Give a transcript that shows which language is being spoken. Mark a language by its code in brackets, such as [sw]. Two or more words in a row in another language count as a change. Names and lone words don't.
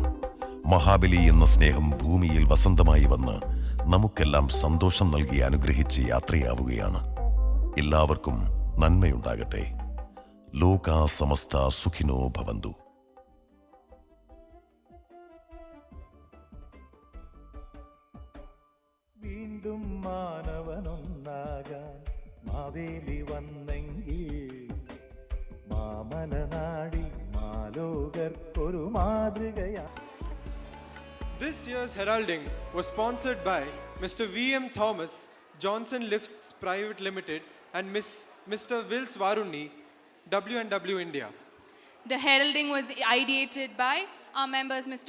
[ml] മഹാബലി എന്ന സ്നേഹം ഭൂമിയിൽ വസന്തമായി വന്ന് നമുക്കെല്ലാം സന്തോഷം നൽകി അനുഗ്രഹിച്ച് യാത്രയാവുകയാണ്. എല്ലാവർക്കും നന്മയുണ്ടാകട്ടെ. [sa] ലോകാ സമസ്ത സുഖിനോ ഭവന്തു. [ml] വീണ്ടും മാനവനൊന്നാകാൻ മാവേലി വന്നെങ്കിൽ മാമലനാടി മാലോകർക്കൊരു മാതൃകയാ. [en] This year's heralding was sponsored by Mr. V.M. Thomas, Johnson Lifts Private Limited and Mr. Wills Varuni, W&W India. The heralding was ideated by our members Mr.